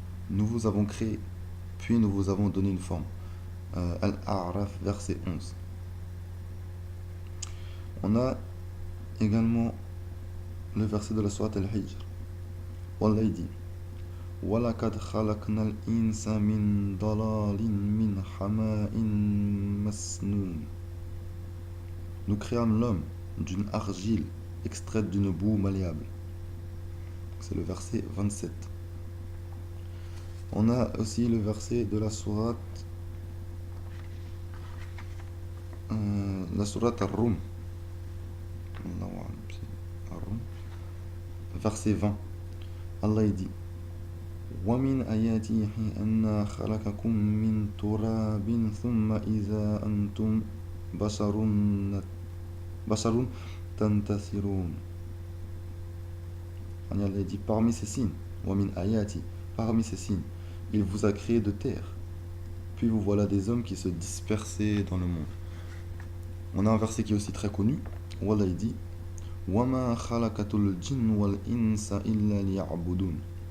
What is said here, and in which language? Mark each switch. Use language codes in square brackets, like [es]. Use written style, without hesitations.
[fr] Nous vous avons créé, puis nous vous avons donné une forme. Al-A'raf, verset 11. On a également le verset de la sourate Al-Hijr. [ar] Allah dit وَلَقَدْ خَلَقْنَا الْإِنسَ مِنْ ضَلَالٍ مِنْ حَمَاءٍ مَسْنُونٍ. [fr] Nous créâmes l'homme d'une argile extraite d'une boue malléable. C'est le verset 27. On a aussi le verset de la sourate la sourate Ar-Rum. Allahu a'lam, c'est Ar-Rum. Verset 20. [ar] Allah il dit ومن آياته أن خلقكم من تراب ثم إذا أنتم بشر بشر تنتصرون. [fr] Allah il dit parmi ces signes, [ar] ومن آياته, [fr] parmi ces signes, il vous a créé de terre. Puis vous voilà des hommes qui se dispersaient dans le monde. On a un verset qui est aussi très connu, où Allah il dit [ar] وَمَا خَلَقَتُ الْجِنَّ وَالْإِنسَ إِلَّا لِيَعْبُدُونَ.